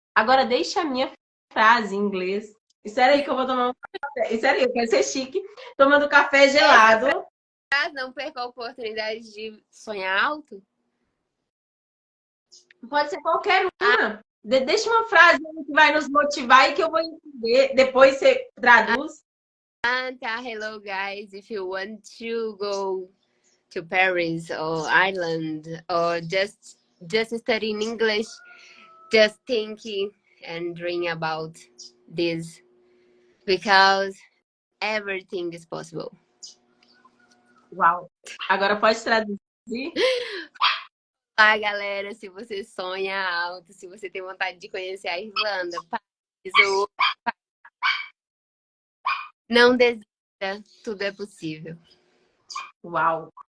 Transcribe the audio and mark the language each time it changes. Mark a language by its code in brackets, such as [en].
[pt] Agora, deixa a minha frase em inglês. Espera aí que eu vou tomar um café. Espera aí, eu quero ser chique. Tomando café gelado. Não perca a oportunidade de sonhar alto. Pode ser qualquer uma. Deixa uma frase que vai nos motivar e que eu vou entender. Depois você traduz. [en] Hello guys, if you want to go to Paris or Ireland or just studying English, just think and dream about this because everything is possible. [pt] Uau! Agora pode traduzir. Olá, galera, se você sonha alto, se você tem vontade de conhecer a Irlanda, Paris ou não desista, tudo é possível. Uau!